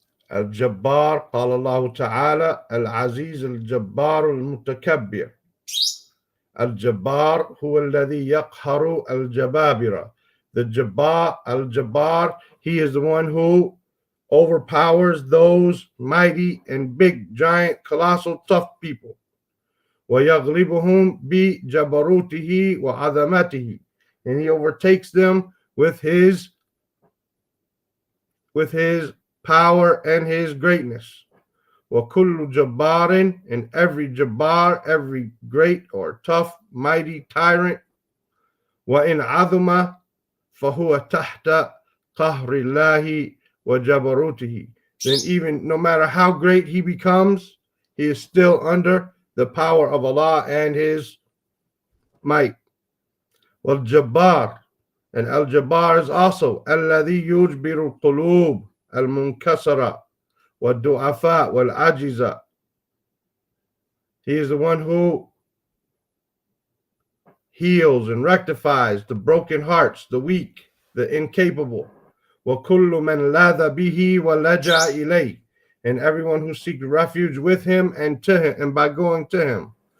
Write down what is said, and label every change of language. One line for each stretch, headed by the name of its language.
Arabic: Al-Jabbaar, قال الله تعالى العزيز الجبار المتكبر.
English: Al-Jabbaar
Arabic: هو الذي يقهر الجبابرة.
English: The Jabbar, al-Jabbar, he is the one who overpowers those mighty and big, giant, colossal, tough people.
Arabic: وَيَغْلِبُهُمْ بِجَبَرُوتِهِ وَعَظَمَتِهِ,
English: and he overtakes them with his power and his greatness.
Arabic: وَكُلُّ جَبَّارٍ,
English: and every Jabbar, every great or tough, mighty tyrant.
Arabic: وَإِنْ عَظُمَ فَهُوَ تَحْتَ قَهْرِ اللَّهِ وَجَبَرُوتِهِ,
English: then even no matter how great he becomes, he is still under the power of Allah and his might.
Arabic: وَالْجَبَّار,
English: and al-Jabbaar is also
Arabic: الَّذِي يُجْبِرُ الْقُلُوبِ الْمُنْكَسَرَةَ وَالدُّعَفَاءَ وَالْعَجِزَةَ.
English: He is the one who heals and rectifies the broken hearts, the weak, the incapable.
Arabic: وَكُلُّ مَنْ لَاذَ بِهِ وَلَجَأَ إِلَيْهِ,
English: and everyone who seeks refuge with him and to him and by going to him.